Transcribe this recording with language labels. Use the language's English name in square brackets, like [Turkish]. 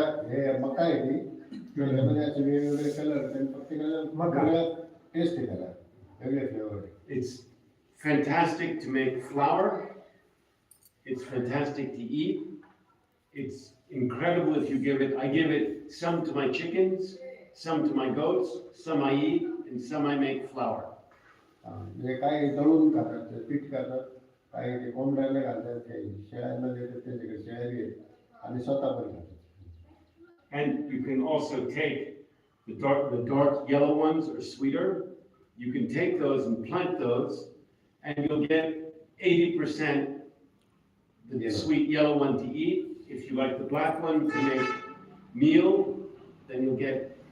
[Marathi] हे मका आहे ती त्याच्यामध्ये असे वेगवेगळे कलर प्रत्येकाला टेस्ट आहे त्याला वेगळे flavour. [English] It's fantastic to make flour. It's fantastic to eat. It's incredible if you give it. I give it some to my chickens, some to my goats, some I eat, and some I make flour. [Marathi] म्हणजे काही दळून खातात, ते पीठ खातात, काही ते कोंबड्याला घालतात, काही शेळ्यांना देतात, त्याच्याकडे शेळ्या घेतात आणि स्वतः पण खातात. [English] And you can also take the dark yellow ones are sweeter. You can take those and plant those, and you'll get 80% the sweet yellow one to eat. If you like the black one to make meal, then you'll get.